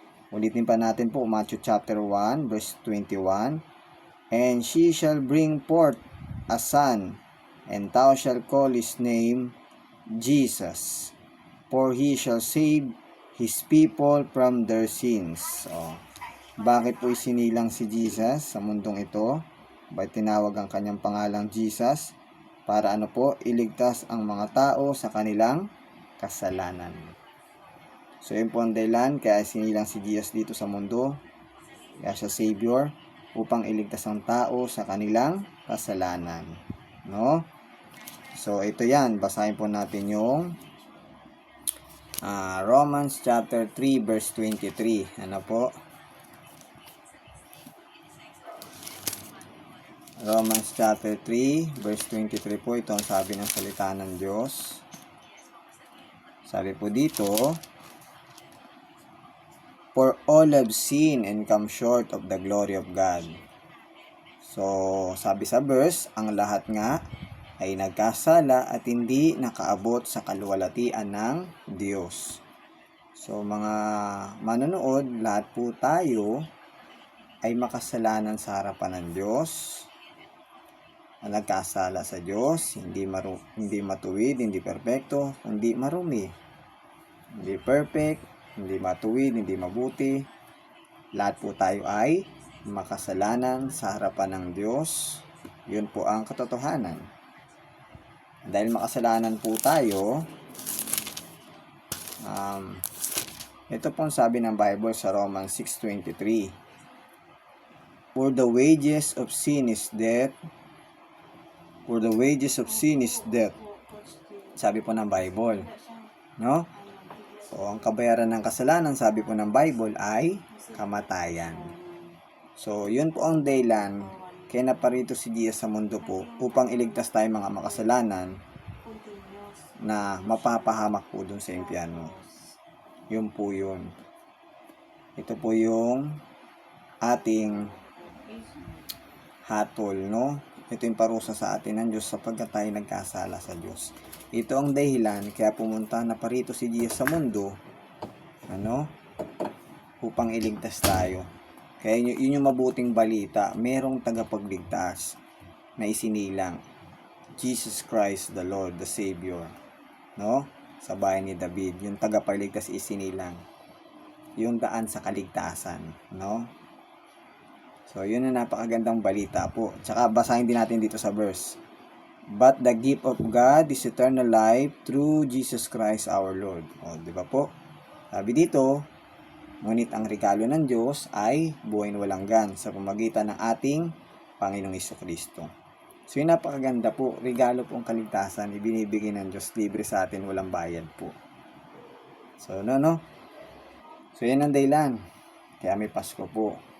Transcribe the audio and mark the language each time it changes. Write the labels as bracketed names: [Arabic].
[Filipino] Ulitin pa natin po, Matthew chapter 1 verse 21. [English] And she shall bring forth a son, and thou shalt call his name Jesus. For he shall save his people from their sins. [Filipino] Bakit po isinilang si Jesus sa mundong ito? Bakit tinawag ang kanyang pangalang Jesus? para ano po, iligtas ang mga tao sa kanilang kasalanan. So yun po ang dahilan kaya sinilang si Jesus dito sa mundo, kaya siya Savior, upang iligtas ang tao sa kanilang kasalanan. No? So ito yan, basahin po natin yung Romans chapter 3 verse 23. Ano po? Romans chapter 3 verse 23 po, ito ang sabi ng salita ng Diyos. Sabi po dito, [English] for all have sinned and come short of the glory of God. [Filipino] So, sabi sa verse, ang lahat nga ay nagkasala at hindi nakaabot sa kaluwalhatian ng Diyos. So, mga manonood, lahat po tayo ay makasalanan sa harapan ng Diyos. Nagkasala sa Diyos, hindi matuwid, hindi perpekto, hindi marumi. Hindi perfect, hindi matuwid, hindi mabuti. Lahat po tayo ay makasalanan sa harapan ng Diyos. Yun po ang katotohanan. Dahil makasalanan po tayo, ito pong sabi ng Bible sa Romans 6:23. [English] For the wages of sin is death. For the wages of sin is death. [Filipino] Sabi po ng Bible. No? So, ang kabayaran ng kasalanan, sabi po ng Bible, ay kamatayan. So, yun po ang dahilan kaya naparito si Jesus sa mundo po upang iligtas tayo mga makasalanan na mapapahamak po dun sa impyerno. Yun po yun. Ito po yung ating hatol, no? Ito yung parusa sa atin ng Diyos sapagkat tayo nagkasala sa Diyos. Ito ang dahilan kaya pumunta na parito si Jesus sa mundo, upang iligtas tayo. Kaya yun yung mabuting balita, merong tagapagligtas na isinilang, [English] Jesus Christ the Lord, the Savior, [Filipino] no? Sa bahay ni David, yung tagapagligtas isinilang, yung daan sa kaligtasan, no? So, yun ang napakagandang balita po. Tsaka basahin din natin dito sa verse. [English] But the gift of God is eternal life through Jesus Christ our Lord. [Filipino] O, di ba po? Sabi dito, ngunit ang regalo ng Diyos ay buhay na walang hanggan sa pamagitan ng ating Panginoong Hesukristo. So, yun napakaganda po. Regalo pong kaligtasan, ibinibigay ng Diyos libre sa atin, walang bayad po. So, no? So, yan ang dahilan. Kaya may Pasko po.